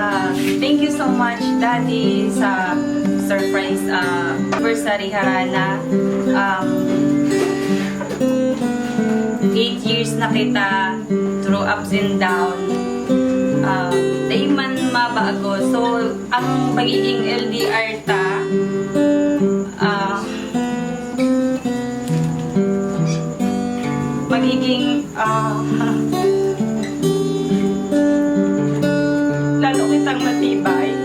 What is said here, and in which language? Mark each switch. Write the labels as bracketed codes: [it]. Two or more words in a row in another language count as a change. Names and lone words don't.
[en] Thank you so much, Daddy, [bik] sa [en] surprise anniversary [bik] harana. [en] 8 years [bik] na kita [en] through ups and down. [bik] Day man mabago. So, ang pagiging LDR ta, magiging lalo kitang matibay.